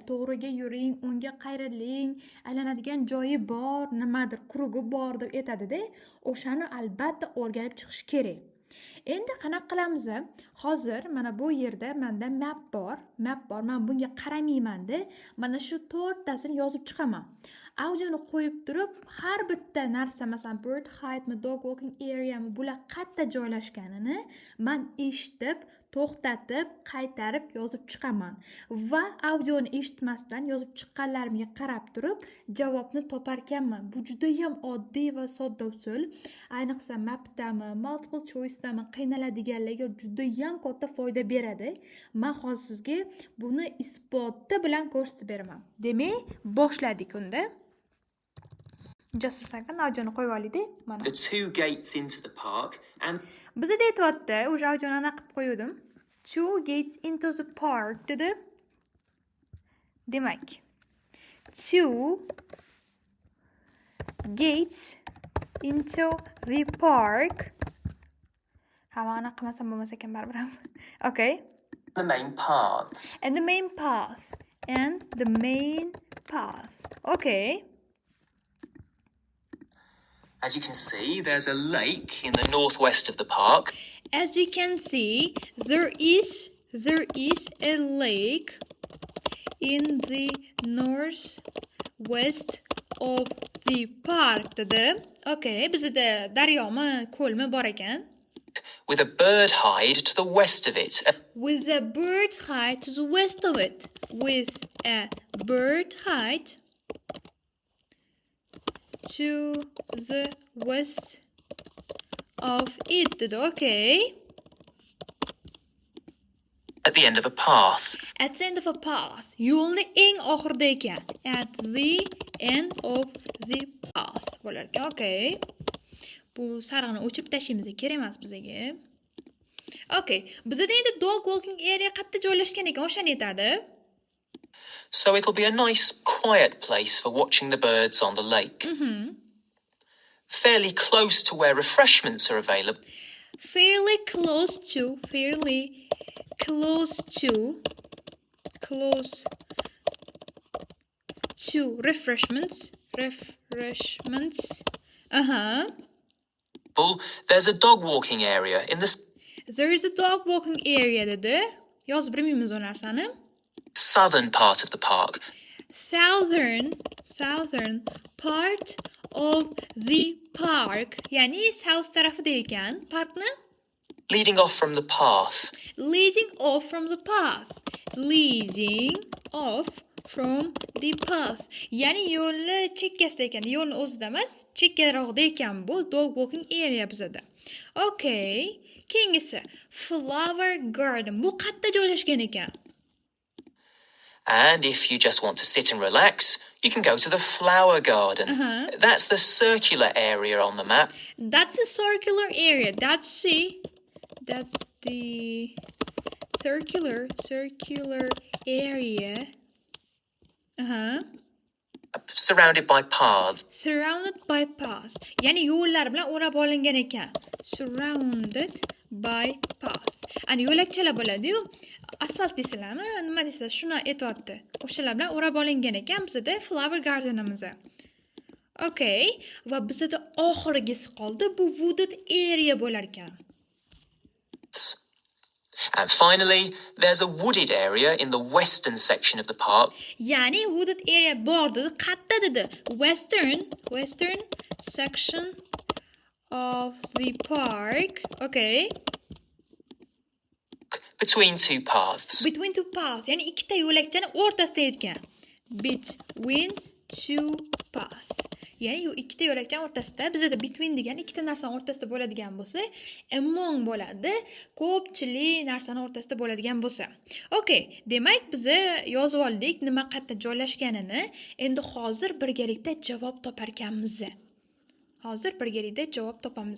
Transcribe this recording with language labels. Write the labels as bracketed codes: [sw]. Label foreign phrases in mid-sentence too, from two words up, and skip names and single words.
[uz] To'g'riga yuring, o'ngga qayriling, aylanadigan joyi bor, nimadir qurugi bor deb aytadi-da. O'shani albatta o'rganib chiqish kerak. Endi qanaqa qilamiz? Hozir mana bu yerda menda map bor. Men bunga qaramayman-da. Mana shu 4 tasini yozib chiqaman. Audioni qo'yib turib, har bitta narsa, masalan, [en] bird height, dog walking area, [uz] bular qayerda joylashganini men eshitib, to'xtatib, qaytarib yozib chiqaman va audioni eshitmasdan yozib chiqqanlarimga qarab turib, javobni topar ekanman. Bu juda ham oddiy va sodda usul. Ayniqsa mapdami, [en] multiple choice'dami [uz] qiynaladiganlarga juda ham katta foyda beradi. Men hozir sizga buni isboti bilan ko'rsatib beraman. Demak, boshladik unda. Jasusdan audioni qo'yib olaylik. Mana. [en] The two gates into the park and [uz] Bizda aytyapti, o'sha audioni anaqa qilib qo'ydim. [en] Two gates into the park [uz] dedi. Demak, [en] two gates into the park. [uz] Hamma anaqa qilmasam bo'lmas ekan baribir ham. [en] Okay. the main paths. And the main path. Okay. As you can see, there's a lake in the northwest of the park. As you can see, there is a lake in the northwest of the park dedi. [uz] Okay, bizda daryomi, ko'lmi bor ekan. [en] With a bird hide to the west of it. With a bird hide to the west of it. With a bird hide to the west of it dedi. Okay. At the end of a path. At the end of a path. [uz] Yo'lni eng oxirida ekan. [en] At the end of the path [uz] bo'lar ekan. [en] Okay. [uz] Bu sariqni o'chib tashlaymiz, kerak emas bizga. Okay. Bizda endi [en] dog walking area [uz] qayerda joylashgan ekan, o'shani aytadi. [en] So it'll be a nice, quiet place for watching the birds on the lake. Fairly close to where refreshments are available. Fairly close to refreshments. There's a dog walking area in the There is a dog walking area dedi. [uz] Yozib bilmaymiz o narsani. [en] southern part of the park. Southern part of the park. [uz] Yani south tarafida ekan parkni. [en] Leading off from the path. Leading off from the path. [uz] Yani yo'lni chekkasida ekan, yo'lni o'zida emas, chekkaroqda ekan bu [en] dog walking area [uz] bizda. [en] Okay. [uz] Keyingisi [en] flower garden. [uz] Bu qayerda joylashgan ekan? [en] And if you just want to sit and relax, you can go to the flower garden. That's the circular area on the map. That's a circular area. That's the circular area. Surrounded by paths. Surrounded by paths. [uz] Yani yo'llar bilan o'rab olingan ekan. [en] Surrounded by paths. [uz] Ani yo'lakchalar bo'ladi-yu, asfalt deysizlarmi, nima deysizlar, shuni aytyapti. O'shalar bilan o'rab olingan ekan bizda [en] flower gardenimiz. [uz] Okay, va bizda oxirgisi qoldi. Bu [en] wooded area [uz] bo'lar ekan. [en] And finally, there's a wooded area in the western section of the park. [uz] Yani [en] wooded area [uz] bor dedi. Qayerda dedi? [en] Western section of the park. Okay. Between two paths. Between two paths. [uz] Yani ikkita yo'lakchani o'rtasida ekan. [en] Between two paths. [uz] Ya'ni u ikkita yo'lakchani o'rtasida, bizda between degan ikkita narsani o'rtasida bo'ladigan bo'lsa, among bo'ladi. Ko'pchilik narsani o'rtasida bo'ladigan bo'lsa. Okay, demak biz yozib oldik nima qayerda joylashganini. Endi hozir birgalikda javob topar ekanmiz. Hozir birgalikda javob topamiz.